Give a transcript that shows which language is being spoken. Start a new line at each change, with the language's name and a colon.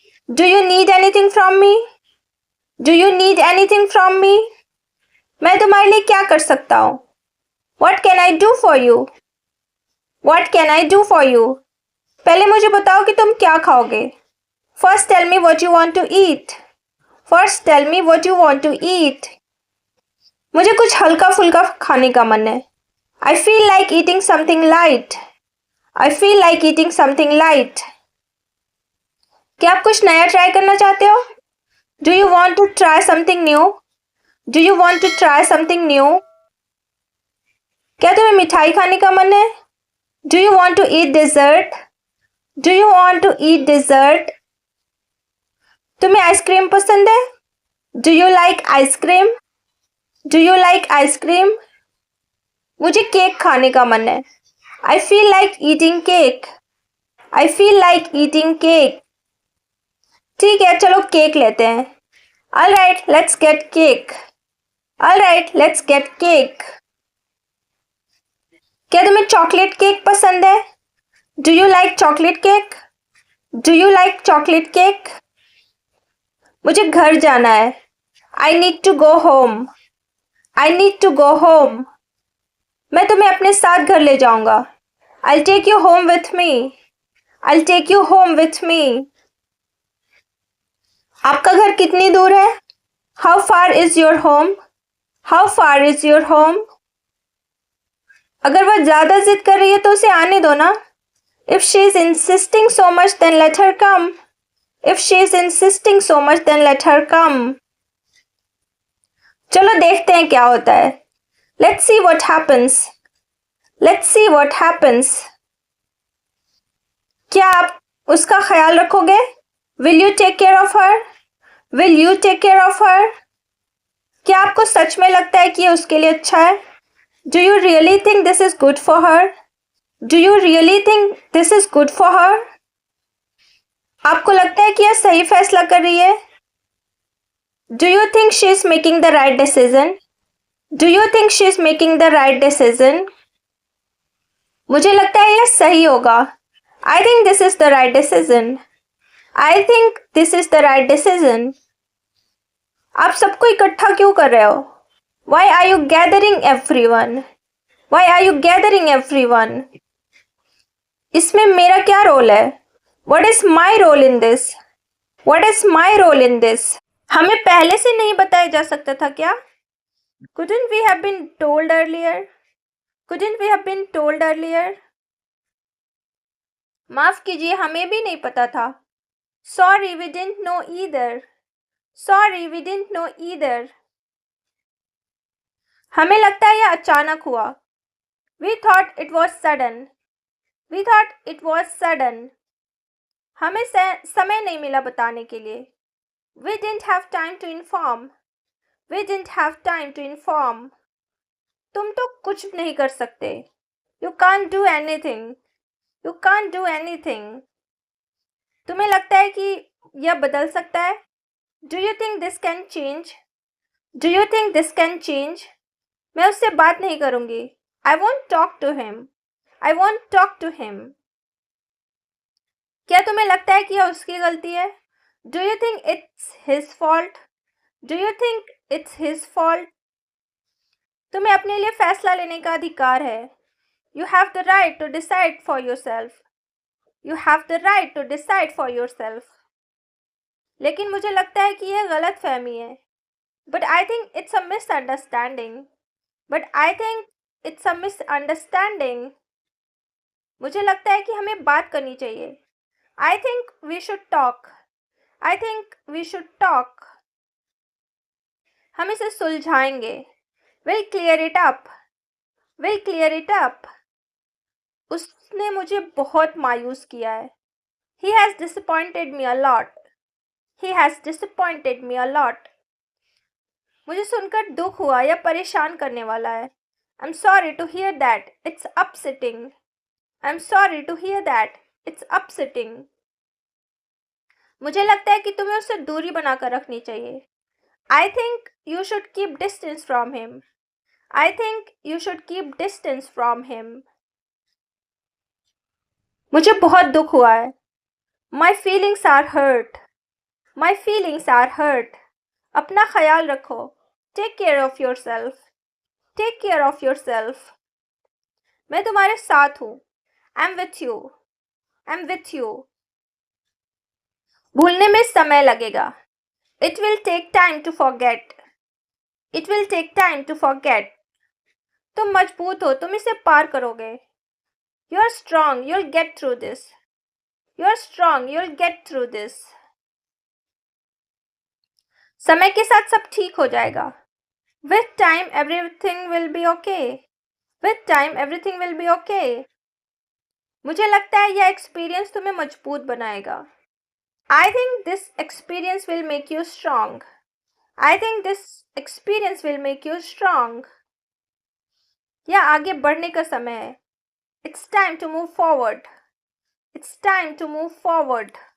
English: Do you need anything from me? Do you need anything from me?
Hindi: मैं तुम्हारे लिए क्या कर सकता हूँ?
English: What can I do for you? What can I do for you?
Hindi: पहले मुझे बताओ कि तुम क्या खाओगे.
English: First tell me what you want to eat. First tell me what you want to eat.
Hindi: मुझे कुछ हल्का फुल्का खाने का मन है.
English: I feel like eating something light. I feel like eating something light.
Hindi: क्या आप कुछ नया ट्राई करना चाहते हो?
English: Do you want to try something new? Do you want to try something new?
Hindi: क्या तुम्हें मिठाई खाने का मन है?
English: Do you want to eat dessert? Do you want to eat dessert?
Hindi: तुम्हें आइसक्रीम पसंद है?
English: Do you like ice cream? Do you like ice cream?
Hindi: मुझे केक खाने का मन है.
English: I feel like eating cake. I feel like eating cake.
Hindi: ठीक है, चलो केक लेते हैं.
English: All right, let's get cake. All right, let's get cake.
Hindi: क्या तुम्हें चॉकलेट केक पसंद है?
English: Do you like chocolate cake? Do you like chocolate cake?
Hindi: मुझे घर जाना है.
English: I need to go home. I need to go home.
Hindi: मैं तुम्हें अपने साथ घर ले जाऊंगा.
English: I'll take you home with me. I'll take you home with me.
Hindi: आपका घर कितनी दूर है?
English: How far is your home? How far is your home?
Hindi: अगर वह ज्यादा जिद कर रही है तो उसे आने दो ना.
English: If she is insisting so much, then let her come. If she is insisting so much, then let her come.
Hindi: चलो देखते हैं क्या होता है.
English: Let's see what happens. Let's see what happens.
Hindi: क्या आप उसका ख्याल रखोगे?
English: Will you take care of her? Will you take care of her?
Hindi: क्या आपको सच में लगता है कि ये उसके लिए अच्छा है?
English: Do you really think this is good for her? Do you really think this is good for her?
Hindi: आपको लगता है कि यह सही फैसला कर रही है?
English: Do you think she is making the right decision? Do you think she is making the right decision?
Hindi: मुझे लगता है यह सही होगा.
English: I think this is the right decision. I think this is the right decision.
Hindi: आप सबको इकट्ठा क्यों कर रहे हो?
English: Why are you gathering everyone? Why are you gathering everyone?
Hindi: इसमें मेरा क्या रोल है?
English: What is my role in this? What is my role in this?
Hindi: हमें पहले से नहीं बताया जा सकता था क्या?
English: Couldn't we have been told earlier? Couldn't we have been told earlier?
Hindi: माफ कीजिए, हमें भी नहीं पता था.
English: Sorry, we didn't know either. Sorry, we didn't know either.
Hindi: हमें लगता है यह अचानक हुआ.
English: We thought it was sudden. We thought it was sudden.
Hindi: हमें समय नहीं मिला बताने के लिए.
English: We didn't have time to inform. We didn't have time to inform.
Hindi: तुम तो कुछ नहीं कर सकते.
English: You can't do anything. You can't do anything.
Hindi: तुम्हें लगता है कि यह बदल सकता है?
English: Do you think this can change? Do you think this can change?
Hindi: मैं उससे बात नहीं करूंगी.
English: I won't talk to him. I won't talk to him.
Hindi: क्या तुम्हें लगता है कि यह उसकी गलती है?
English: Do you think it's his fault? Do you think it's his fault?
Hindi: तुम्हें अपने लिए फैसला लेने का अधिकार है.
English: You have the right to decide for yourself. You have the right to decide for yourself.
Hindi: लेकिन मुझे लगता है कि यह गलत फहमी है.
English: But I think it's a misunderstanding. But I think it's a misunderstanding.
Hindi: मुझे लगता है कि हमें बात करनी चाहिए.
English: I think we should talk. I think we should talk.
Hindi: हम इसे सुलझाएंगे.
English: We'll clear it up. We'll clear it up.
Hindi: उसने मुझे बहुत मायूस किया है.
English: He has disappointed me a lot. He has disappointed me a lot.
Hindi: मुझे सुनकर दुख हुआ या परेशान करने वाला है.
English: I'm sorry to hear that. It's upsetting. I'm sorry to hear that. It's upsetting.
Hindi: मुझे लगता है कि तुम्हें उससे दूरी बनाकर रखनी चाहिए.
English: I think you should keep distance from him. I think you should keep distance from him.
Hindi: मुझे बहुत दुख हुआ है.
English: My feelings are hurt. My feelings are hurt.
Hindi: अपना ख्याल रखो.
English: Take care of yourself. Take care of yourself.
Hindi: मैं तुम्हारे साथ हूँ.
English: I'm with you. I'm with you.
Hindi: भूलने में समय लगेगा.
English: It will take time to forget. It will take time to forget.
Hindi: तुम मजबूत हो, तुम इसे पार करोगे.
English: You're strong, you'll get through this. You're strong, you'll get through this.
Hindi: समय के साथ सब ठीक हो जाएगा.
English: With time everything will be okay. With time everything will be okay.
Hindi: मुझे लगता है यह एक्सपीरियंस तुम्हें मजबूत बनाएगा.
English: I think this experience will make you strong. I think this experience will make you strong.
Hindi: यह आगे बढ़ने का समय है.
English: It's time to move forward. It's time to move forward.